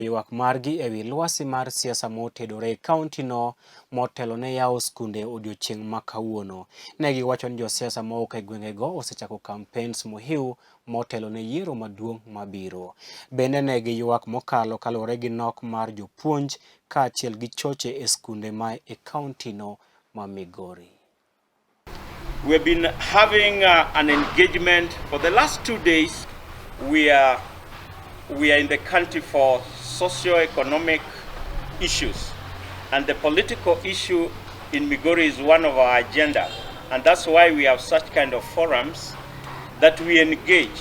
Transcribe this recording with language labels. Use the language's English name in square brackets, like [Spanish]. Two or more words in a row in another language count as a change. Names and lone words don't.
[Luo (Kenya and Tanzania)] ywak margi ewi Lwasi mar siasa motedore kaunti no motelo ne yawo skunde odiochieng' ma kawuono. Ne giwacho ni josiasa mawuok e gwengego osechako campaigns mohiu motelo ne yiero maduong' mabiro. Bende ne giywak mokalo kaluwore gi nok mar jopuonj kaachiel gi choche e skunde ma e kaunti no ma Migori. [English] We've been having an engagement for the last 2 days. We are in the country for socio-economic issues, and the political issue in Migori is one of our agenda, and that's why we have such kind of forums that we engage.